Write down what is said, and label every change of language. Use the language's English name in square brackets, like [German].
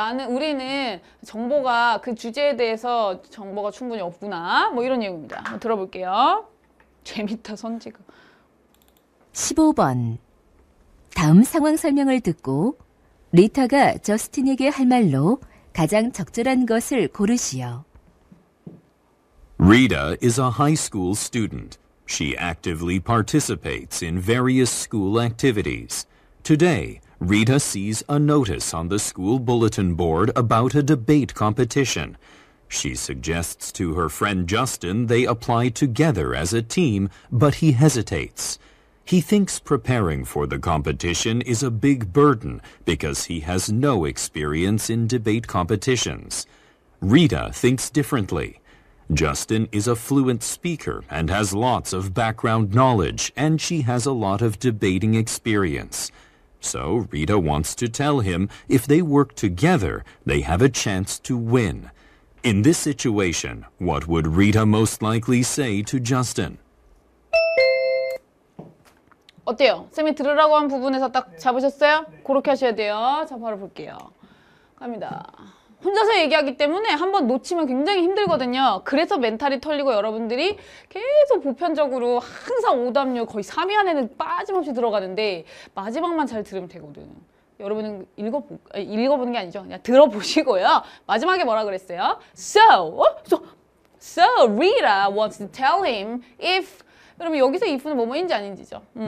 [Korean] 우리는 정보가 그 주제에 대해서 정보가 충분히 없구나. 뭐 이런 내용입니다. 한번 들어볼게요. 재밌다, 선지가. 15번. 다음 상황 설명을 듣고 리타가 저스틴에게 할 말로 가장 적절한 것을 고르시오. [English] Rita is a high school student. She actively participates in various school activities. Today, Rita sees a notice on the school bulletin board about a debate competition. She suggests to her friend Justin they apply together as a team, but he hesitates. He thinks preparing for the competition is a big burden because he has no experience in debate competitions. Rita thinks differently. Justin is a fluent speaker and has lots of background knowledge, and she has a lot of debating experience. So Rita wants to tell him if they work together, they have a chance to win. In this situation, what would Rita most likely say to Justin? [Korean] 어때요? 쌤이 들으라고 한 부분에서 딱 잡으셨어요? 그렇게 하셔야 돼요. 자, 바로 볼게요. 갑니다. 혼자서 얘기하기 때문에 한번 놓치면 굉장히 힘들거든요. 그래서 멘탈이 털리고 여러분들이 계속 보편적으로 항상 오답률 거의 3위 안에는 빠짐없이 들어가는데 마지막만 잘 들으면 되거든. 여러분은 읽어보는 게 아니죠. 그냥 들어보시고요. 마지막에 뭐라 그랬어요? [English] So Rita wants to tell him if [Korean] 여러분 여기서 if는 뭐뭐인지 아닌지죠.